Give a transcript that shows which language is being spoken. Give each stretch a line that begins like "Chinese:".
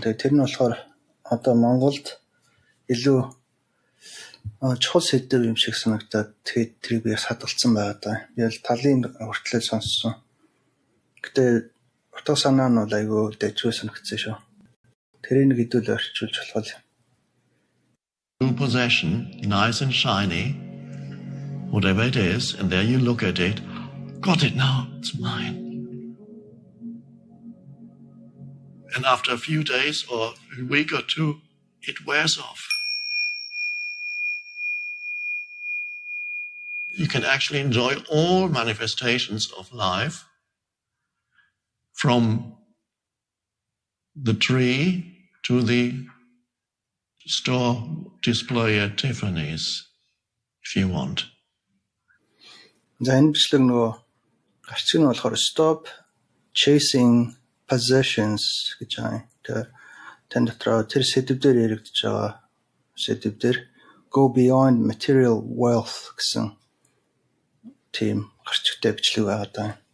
Mongolian: Тэгээ тэр нь болохоор одоо Монголд илүү чухал сэдв юм шиг санагдаад тэгээд тэрийг би хадгалсан байгаа даа. Би л талын хүртлээр сонссон. Гэтэ утга санаа нь бол айгүй дэжгүй санагдсан шүү. Тэрийг хэдүүл орчуулж болох юм.
English: New possession, nice and shiny, whatever it is, and there you look at it, got it now, it's mine. And after a few days or a week or two, it wears off. You can actually enjoy all manifestations of life, from the tree to the store display at Tiffany's, if you want.
Mongolian: За энэ бичлэг нөгөө гарчиг нь болохоор
English: stop chasing possessions
Mongolian: гэж байна. Тэр тань дотор тэр сэдвээр яригдж байгаа сэдвээр
English: go beyond material wealth
Mongolian: гэсэн тийм гарчигтай бичлэг байгаа даа.